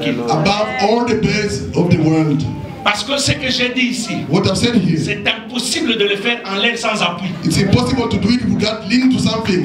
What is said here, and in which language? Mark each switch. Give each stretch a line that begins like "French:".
English: above all the birds of the world.
French: Parce que ce que j'ai dit ici, c'est impossible de le faire en l'air sans appui.
English: It's impossible to do it without leaning to something.